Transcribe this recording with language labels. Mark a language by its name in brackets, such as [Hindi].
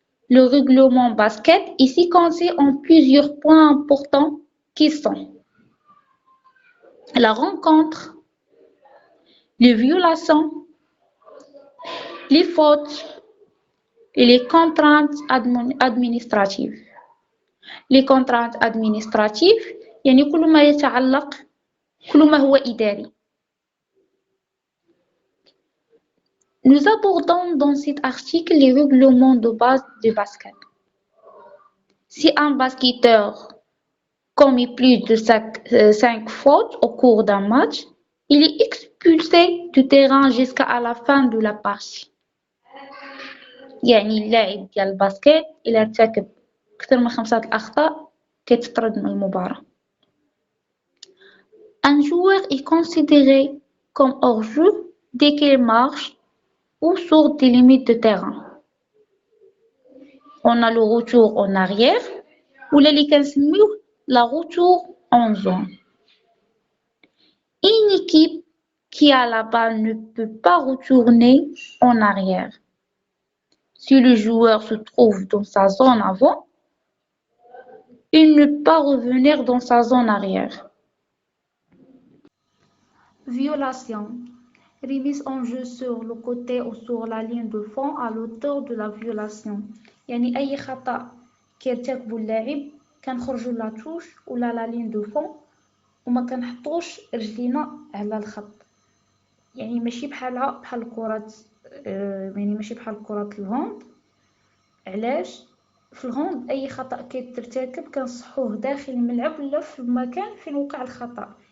[French] Le règlement basket ici consiste en plusieurs points importants qui sont la rencontre, les violations, les fautes et les contraintes administratives. Les contraintes administratives [Arabic] يعني كل ما يتعلق كل ما هو إداري. [French] Nous abordons dans cet article les règlements de base du basket. Si un basketteur commet plus de 5 fautes au cours d'un match, il est expulsé du terrain jusqu'à la fin de la partie. [Arabic] يعني اللاعب ديال الباسكت إلا ارتكب أكثر من 5 الأخطاء كيتطرد من المباراة. [French] Un joueur est considéré comme hors-jeu dès qu'il marche ou sort des limites de terrain. On a le retour en arrière ou [Arabic] اللي كنسميوه [French] la retour en zone. Une équipe qui a la balle ne peut pas retourner en arrière. Si le joueur se trouve dans sa zone avant, il ne peut pas revenir dans sa zone arrière. Violation. Remise en jeu sur le côté ou sur la ligne de fond à l'auteur de la violation. [Arabic] يعني أي خطأ كيرتكبو اللاعب كنخرجو [French] لا توش [Arabic] ولا [French] لا لين دو فون [Arabic] وما كنحطوش رجلينا على الخط. يعني ماشي بحال الكرة، يعني ماشي بحال كرة الهوند. علاش؟ في الهوند اي خطأ كيترتكب كنصحوه داخل الملعب ولا في المكان فين وقع الخطأ.